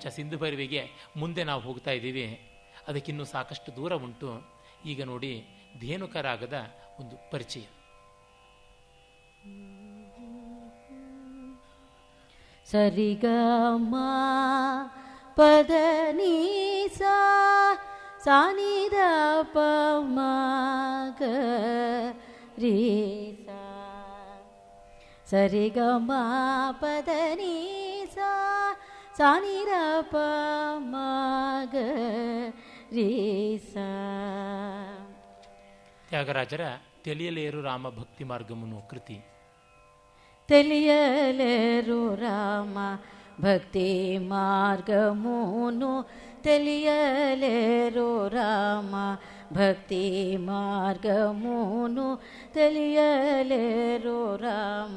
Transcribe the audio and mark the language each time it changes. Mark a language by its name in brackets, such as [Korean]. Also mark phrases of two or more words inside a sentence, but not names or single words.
[Kannada] ಸಿಂಧು ಭೈರವಿಗೆ ಮುಂದೆ ನಾವು ಹೋಗ್ತಾ ಇದ್ದೀವಿ, ಅದಕ್ಕಿನ್ನೂ ಸಾಕಷ್ಟು ದೂರ ಉಂಟು. ಈಗ ನೋಡಿ ಧೇನುಕ ರಾಗದ ಒಂದು ಪರಿಚಯ. ಸರಿಗಮ ಪದ ನೀ ಸಾ ಸಾನಿದ ಪ ಮ ಗ ರೀ ಸಾ. ಸರಿಗಮ ಪದ ನೀ ಸಾ ಸಾನಿದ ಪ ಮ ಗ ರೀ ಸಾ. ತ್ಯಾಗರಾಜರ [Telugu] తెలియలేరు రామ భక్తి మార్గమును [Kannada] ಕೃತಿ. [Telugu] తెలియలేరు రామ భక్తి మార్గమును, తెలియలేరు రామ భక్తి మార్గమును, తెలియలేరు రామ